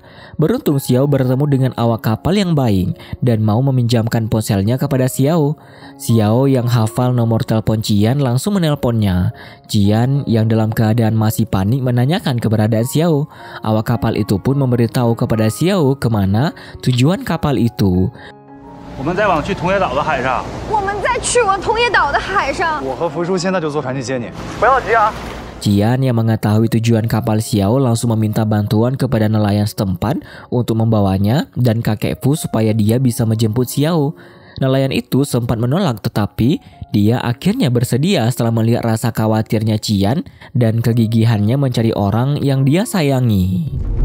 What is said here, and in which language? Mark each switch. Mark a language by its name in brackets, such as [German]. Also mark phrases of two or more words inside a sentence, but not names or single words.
[Indonesian] Beruntung Xiao bertemu dengan awak kapal yang baik dan mau meminjamkan ponselnya kepada Xiao. Xiao yang hafal nomor telepon Qian langsung menelponnya. Qian yang dalam keadaan masih panik menanyakan keberadaan Xiao. Awak kapal itu pun memberitahu kepada Xiao kemana tujuan kapal itu. [Chinese] 我们再往去桐野岛的海上。我们在去往桐野岛的海上。我和福叔现在就坐船去接你，不要急啊。 [Indonesian] Qian yang mengetahui tujuan kapal Xiao langsung meminta bantuan kepada nelayan setempat untuk membawanya dan kakek Fu supaya dia bisa menjemput Xiao. Nelayan itu sempat menolak tetapi dia akhirnya bersedia setelah melihat rasa khawatirnya Qian dan kegigihannya mencari orang yang dia sayangi.